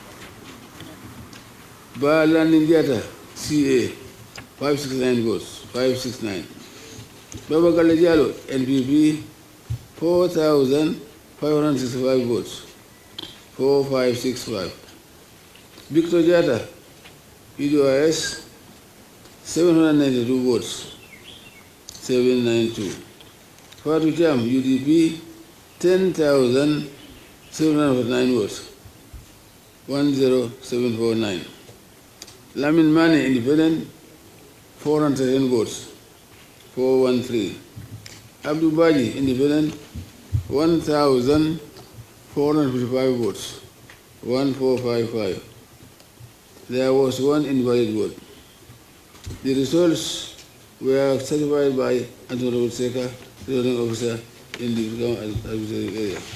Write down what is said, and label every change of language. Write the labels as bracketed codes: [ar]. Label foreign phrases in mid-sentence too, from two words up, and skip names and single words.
[en] Ba Landindiata, CA, 569 votes, 569. Baba Galejalo, NPP, 4,565 votes, 4565. Victor Jata, PDOIS, 792 votes, 792. Fatou Cham, UDP, 10,709 votes, 10749. Lamin Mane, Independent, 410 votes, 413. Abdul Baji, Independent, 1,455 votes, 1455. There was 1 invalid vote. The results were certified by Antonio Seka, returning officer in the administrative area.